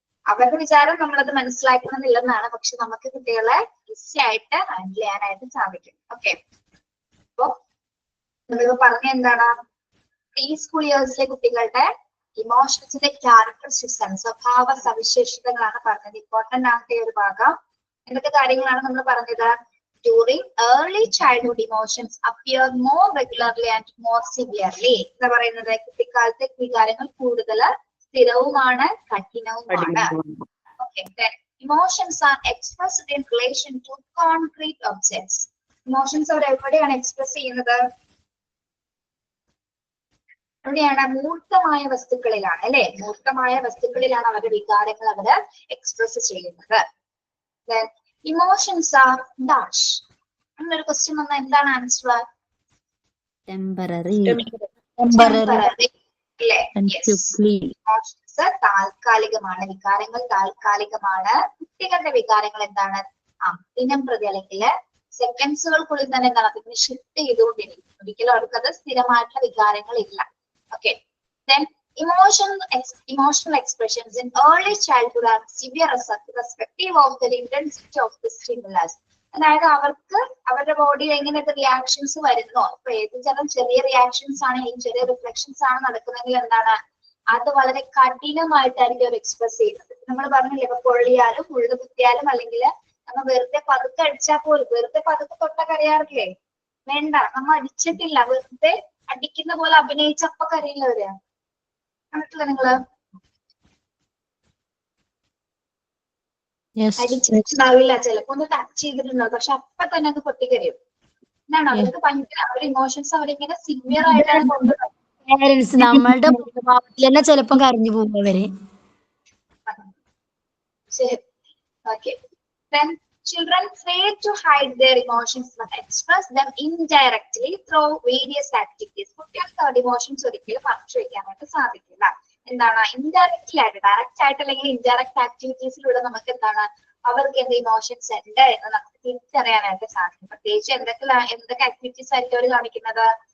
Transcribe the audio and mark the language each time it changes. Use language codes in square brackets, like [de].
[ml] അവരുടെ വിചാരം നമ്മളത് മനസ്സിലാക്കണമെന്നില്ലെന്നാണ്, പക്ഷെ നമുക്ക് കുട്ടികളെ ഈസി ആയിട്ട് ഹാൻഡിൽ ചെയ്യാനായിട്ട് സാധിക്കും. ഓക്കെ, അപ്പൊ നമ്മളിപ്പോ പറഞ്ഞ എന്താണ്, പ്രീ സ്കൂൾ ഇയേഴ്സിലെ കുട്ടികളുടെ ഇമോഷൻസിന്റെ ക്യാരക്ടറിസ്റ്റിക്സ് ആണ്, സ്വഭാവ സവിശേഷതകളാണ് പറഞ്ഞത്. ഇമ്പോർട്ടന്റ് ആകട്ടെ ഒരു ഭാഗം. എന്തൊക്കെ കാര്യങ്ങളാണ് നമ്മൾ പറഞ്ഞത്? [en] During early childhood, emotions appear more regularly and more severely. [ml] എന്താ പറയുന്നത്? കുട്ടിക്കാലത്തെ വികാരങ്ങൾ കൂടുതൽ സ്ഥിരവുമാണ്, കഠിനവുമാണ്. [en] Okay, emotions are expressed in relation to concrete objects. [ml] Emotions അവർ എവിടെയാണ് എക്സ്പ്രസ് ചെയ്യുന്നത്? എവിടെയാണ്? മൂർത്തമായ വസ്തുക്കളിലാണ് അല്ലെ. മൂർത്തമായ വസ്തുക്കളിലാണ് അവരുടെ വികാരങ്ങൾ അവര് എക്സ്പ്രസ് ചെയ്യുന്നത്. [en] emotions are dash [ml] എന്നൊരു ക്വസ്റ്റ്യൻ വന്നാൽ എന്താണ് ആൻസർ? [en] Temporary. [ml] അല്ലേ? ഇമോഷൻസ് താൽക്കാലികമാണ്, വികാരങ്ങൾ താൽക്കാലികമാണ്. കുട്ടികളുടെ വികാരങ്ങൾ എന്താണ്? ദിനം പ്രതി അല്ലെങ്കിൽ സെക്കൻഡ്സുകൾക്കുള്ളിൽ തന്നെ എന്താണ് അതിനെ ഷിഫ്റ്റ് ചെയ്തുകൊണ്ടിരിക്കും. ഒരിക്കലും അവർക്കത് സ്ഥിരമായിട്ടുള്ള വികാരങ്ങൾ ഇല്ല. [en] Okay, then emotional expressions in early childhood are severe irrespective of the intensity of the stimulus. [ml] അതായത് അവർക്ക് അവരുടെ ബോഡിയിൽ എങ്ങനെയൊക്കെ റിയാക്ഷൻസ് വരുന്നോ, ഇപ്പൊ ഏത് ചെറിയ റിയാക്ഷൻസ് ആണെങ്കിലും ചെറിയ റിഫ്ലക്ഷൻസ് ആണ് നടക്കുന്നതെങ്കിൽ എന്താണ് അത് വളരെ കഠിനമായിട്ടായിരിക്കും അവർ എക്സ്പ്രസ് ചെയ്യുന്നത്. നമ്മൾ പറഞ്ഞില്ലേ, ഇപ്പൊ പൊള്ളിയാലും ഉഴുത് കുത്തിയാലും അല്ലെങ്കിൽ നമ്മൾ വെറുതെ പതുക്കെ അടിച്ചാൽ പോലും, വെറുതെ പതുക്കെ തൊട്ടൊക്കെ അറിയാറില്ലേ? വേണ്ട, നമ്മൾ അടിച്ചിട്ടില്ല, വെറുതെ അടിക്കുന്ന പോലെ അഭിനയിച്ചപ്പോ കരയുന്നവര് കണ്ടിട്ടില്ല നിങ്ങള്? അടിച്ചിട്ടുണ്ടാവില്ല, ചിലപ്പോ ഒന്ന് ടച്ച് ചെയ്തിട്ടുണ്ടാവും, പക്ഷെ അപ്പൊ തന്നെ അത് പൊട്ടിക്കരയും. എന്താണ് അവർക്ക് ഭയങ്കര അവരുടെ ഇമോഷൻസ് അവരിങ്ങനെ സിവിയർ ആയിട്ടാണ് കൊണ്ടുപോകുന്നത്. പേരൻസ് നമ്മളുടെ ഭാവത്തിൽ തന്നെ ചിലപ്പം കരഞ്ഞു പോകുന്നവര്. ശരി, okay. [en] Then children fail to hide their emotions but express them indirectly through various activities. [ml] കുട്ടികൾക്ക് അവരുടെ ഇമോഷൻസ് ഒരിക്കലും മറച്ചു വെക്കാനായിട്ട് സാധിക്കില്ല. എന്താണ്? ഇൻഡയറക്ട്ലി ആയിട്ട്, ഡയറക്റ്റ് ആയിട്ട് അല്ലെങ്കിൽ ഇൻഡയറക്റ്റ് ആക്ടിവിറ്റീസിലൂടെ നമുക്ക് എന്താണ് അവർക്ക് എന്ത് ഇമോഷൻസ് ഉണ്ട് എന്ന് നമുക്ക് തിരിച്ചറിയാനായിട്ട് സാധിക്കും. പ്രത്യേകിച്ച് എന്തൊക്കെ ആക്ടിവിറ്റീസ് ആയിരിക്കും അവർ കാണിക്കുന്നത്?